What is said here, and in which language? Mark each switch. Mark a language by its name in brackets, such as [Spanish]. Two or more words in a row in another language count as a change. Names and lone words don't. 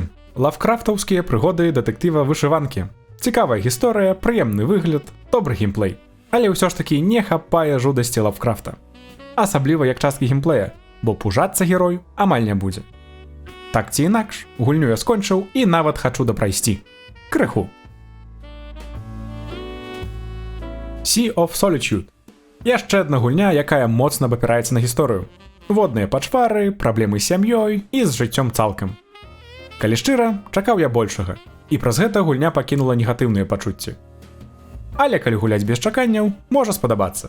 [Belarusian] Лавкрафтаўскія прыгоды дэтэктыва вышыванкі. Цікавая гісторыя, прыемны выгляд, добры геймплей. Але ўсё ж такі не хапае жудасці Лавкрафта. Асабліва як часткі геймплея, бо пужацца герой амаль не будзе. Так ці інакш, гульню я скончыў і нават хачу дапрайсці. Крыху. Sea of Solitude. Яшчэ адна гульня, якая моцна абапіраецца на гісторыю. Водныя пачвары, праблемы з сям'ёй і з жыццём цалкам. Калі шчыра, чакаў я большага, і праз гэта гульня пакінула негатыўныя пачуцці. Але калі гуляць без чаканняў, можа спадабацца.